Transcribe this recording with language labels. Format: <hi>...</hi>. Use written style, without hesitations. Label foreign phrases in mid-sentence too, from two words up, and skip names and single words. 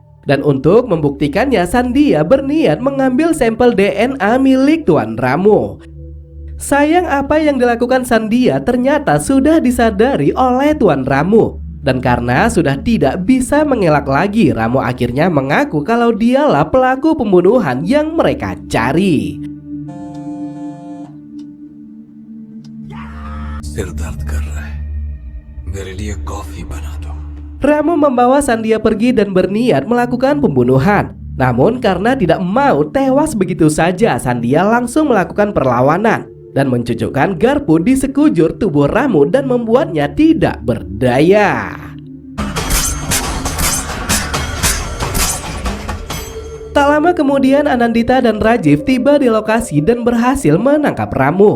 <id>Dan untuk membuktikannya, Sandhya berniat mengambil sampel DNA milik Tuan Ramu. Sayang apa yang dilakukan Sandia ternyata sudah disadari oleh Tuan Ramu. Dan karena sudah tidak bisa mengelak lagi, Ramu akhirnya mengaku kalau dialah pelaku pembunuhan yang mereka cari.</id> <hi>सिर दर्द कर रहा है मेरे लिए कॉफी बना दो</hi> <id>Ramu membawa Sandia pergi dan berniat melakukan pembunuhan. Namun karena tidak mau tewas begitu saja, Sandia langsung melakukan perlawanan dan mencucukkan garpu di sekujur tubuh Ramu dan membuatnya tidak berdaya. Tak lama kemudian Anandita dan Rajiv tiba di lokasi dan berhasil menangkap Ramu.</id>